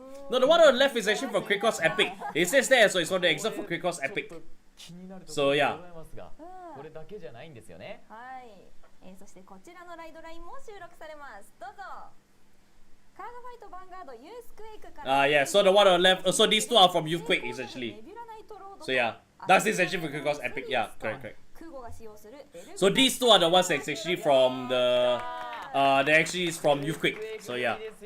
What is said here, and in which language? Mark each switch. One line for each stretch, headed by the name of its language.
English: No, the one on the left is actually from Krikos Epic. It says there, so it's from the excerpt from Krikos Epic. So yeah.
Japanese: これだけじゃないんですよね。はい。そしてこちらのライドラインも収録されます。どうぞ。カードファイトバンガードユースクエイクから。
English: Yeah. So the one on the left. So these two are from Youthberk essentially. So yeah, that's essentially from Krikos Epic. Yeah, correct. So these two are the ones that's actually from the. They actually is from Youthberk. So yeah.